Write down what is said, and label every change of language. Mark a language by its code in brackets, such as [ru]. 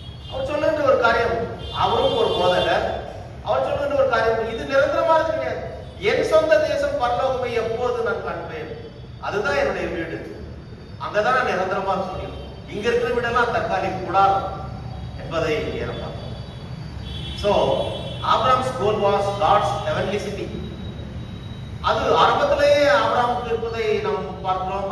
[ta] அவர் சொல்லுகின்ற ஒரு காரியம், அவரும் ஒரு போதகர், அவர் சொல்லுகின்ற ஒரு காரியம், இது நிரந்தரமானது கிடையாது. என் சொந்த தேசம் பரலோகமே எப்போது நான் காண்பேன், அதுதான் என்னுடைய வீடு, அங்கதான் நான் நிரந்தரமா சொல்லிடும். இங்க இருக்கிற வீடெல்லாம் தற்காலிக கூடாது என்பதை ஏற்படும். [en] So Abraham's goal was God's heavenly city. [ta] அது ஆரம்பத்திலேயே ஆபிரகாமுக்கு இருப்பதை நாம் பார்க்கிறோம்.